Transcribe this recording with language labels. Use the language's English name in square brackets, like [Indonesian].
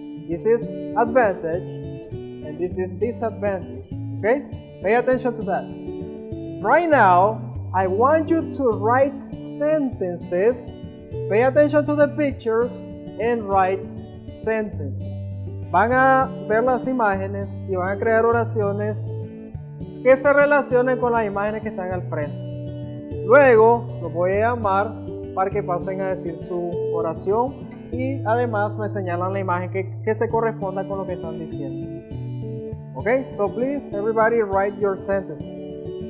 [English] This is advantage and this is disadvantage. Okay? Pay attention to that. Right now, I want you to write sentences. Pay attention to the pictures and write sentences. [Spanish] Van a ver las imágenes y van a crear oraciones que se relacionen con las imágenes que están al frente. Luego los voy a llamar para que pasen a decir su oración y además me señalan la imagen que se corresponda con lo que están diciendo. [English] Okay, so please everybody write your sentences.